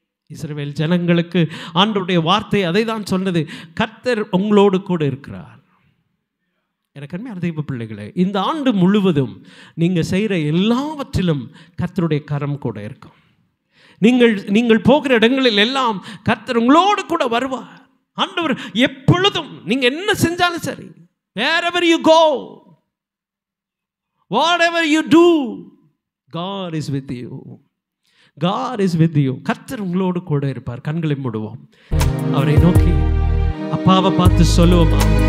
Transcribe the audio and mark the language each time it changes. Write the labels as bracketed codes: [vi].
[ta] இஸ்ரவேல் ஜனங்களுக்கு ஆண்டவருடைய வார்த்தை அதை தான் சொன்னது, கர்த்தர் உங்களோடு கூட இருக்கிறார். எனக்கு அருமையான தெய்வ பிள்ளைகளே, இந்த ஆண்டு முழுவதும் நீங்கள் செய்கிற எல்லாவற்றிலும் கர்த்தருடைய கரம் கூட இருக்கும். நீங்கள் போகிற இடங்களில் எல்லாம் கர்த்தர் உங்களோடு கூட வருவார். ஆண்டவர் எப்பொழுதும் நீங்கள் என்ன செஞ்சாலும் சரி, [en] wherever you go, whatever you do, God is with you. God is with you. [ta] கர்த்தர் உங்களோடு கூட இருப்பார். கண்களை மூடுவோம், அவரை நோக்கி அப்பாவை பார்த்து சொல்லுவோமா?